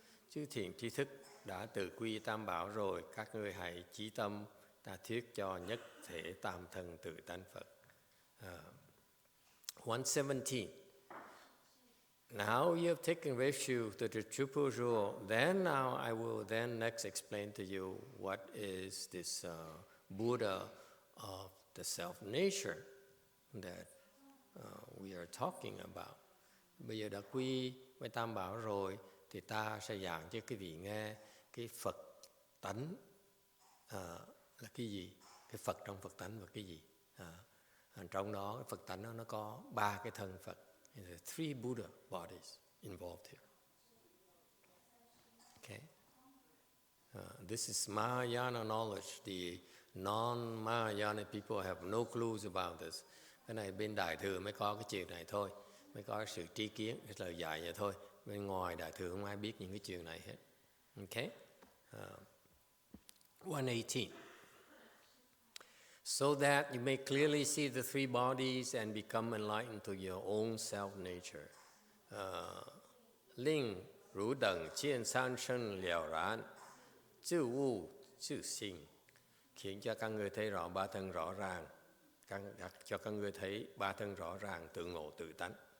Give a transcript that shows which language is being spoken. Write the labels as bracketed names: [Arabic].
[Vietnamese] Chư thiện tri thức đã tự quy tam bảo rồi, các ngươi hãy chí tâm ta thuyết cho nhất thể tam thân tự tánh Phật. [English] 117. Now you have taken refuge to the triple jewel. Then now I will then next explain to you what is this Buddha of the self-nature that we are talking about. [Vietnamese] Bây giờ đã quy với tam bảo rồi thì ta sẽ giảng cho quý vị nghe cái Phật tánh là cái gì, cái Phật trong Phật tánh là cái gì. Trong đó cái Phật tánh nó có ba cái thân Phật. [English] There are three Buddha bodies involved here. Okay? This is Mahayana knowledge. The non-Mahayana people have no clues about this. [Vietnamese] Cái này bên Đại Thừa mới có cái chuyện này thôi, mới có sự tri kiến, cái lời dạy vậy thôi. Bên ngoài Đại Thừa không ai biết những cái chuyện này hết. [English] Okay? 118. So that you may clearly see the three bodies and become enlightened to your own self-nature. Linh, rủ đẳng, chiên san sân, liều rán, chư wu, chư sinh. [Vietnamese] Khiến cho các ngươi thấy rõ ba thân rõ ràng. Cho các ngươi thấy ba thân rõ ràng, tự ngộ tự tánh.